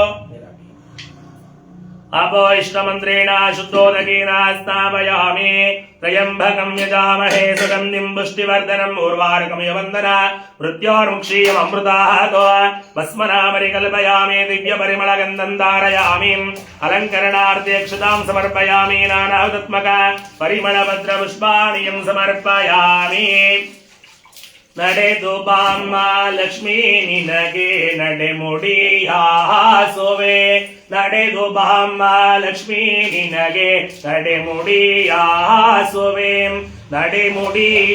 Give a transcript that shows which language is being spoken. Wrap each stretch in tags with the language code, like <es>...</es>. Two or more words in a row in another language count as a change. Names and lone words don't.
<sa>ಅಪೋ ಇಷ್ಟಮಂತ್ರೇಣ ಶುದ್ಧೋದಕೇನ ಸ್ಥಾಪಯಾಮಿ ತ್ರಯಂಬಕಂ ಯಜಾಮಹೇ ಸುಗಂಧಿಂ ಪುಷ್ಟಿವರ್ಧನಂ ಊರ್ವಾರುಕಂ ಯವಂದನ ಮೃತ್ಯೋರ್ಮುಕ್ಷೀಯಂ ಅಮೃತಾಹತೋ ಭಸ್ಮನಾಮರಿ ಕಲ್ಪಯಾಮಿ ದಿವ್ಯ ಪರಿಮಳಗಂಧಂ ಧಾರಯಾಮಿ ಅಲಂಕರಣಾರ್ಥೇ ಅಕ್ಷತಾಂ ಸಮರ್ಪಯಾಮಿ ನಾನಾಹುತಾತ್ಮಕ ಪರಿಮಳಭದ್ರ ಪುಷ್ಪಾಣಿಯಂ ಸಮರ್ಪಯಾಮಿ</sa> <kn>ನಡೆದು ಬಾಮ್ಮ ಲಕ್ಷ್ಮೀ ನಿನಗೆ ನಡೆಮುಡಿಯಾಸೋವೆ ನಡೆದು ಬಾಮ್ಮ ಲಕ್ಷ್ಮೀ ನಿನಗೆ ನಡೆಮುಡಿಯಾಸೋವೆ ನಡೆಮುಡಿಯ</kn>